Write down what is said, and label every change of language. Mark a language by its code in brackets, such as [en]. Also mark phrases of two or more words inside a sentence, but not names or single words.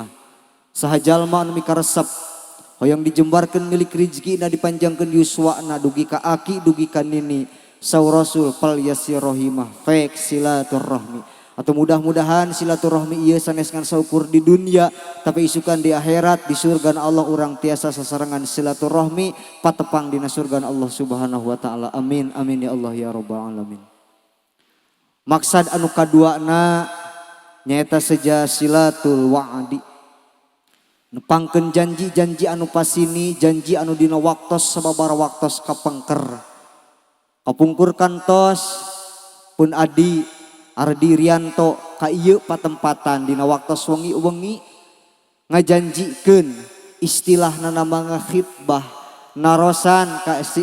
[su] Saha jalma anu mikaresep hoyong dijembarkeun milik rezekina dipanjangkeun yuswana dugi ka aki dugi ka nini saur Rasul [ar] فليصل رحمه [su] fek silaturahmi. Atau mudah-mudahan silaturahmi ieu sanes ngan saukur di dunia tapi isukan di akhirat di surga Allah urang tiasa sasarangan silaturahmi patepang dina surga Allah [ar] سبحانه وتعالى. آمين آمين يا الله يا رب العالمين. [su] Maksad anu kaduana nyaeta seja [ar] صلة الوعد. [su] Nepangkeun janji-janji anu pasini, janji anu dina waktos sababaraha waktos kapengker. Kapungkur kantos pun Adi Ardi Rianto ka ieu patempatan dina waktos wengi-wengi ngajanjikeun istilahna nama khitbah narosan ka si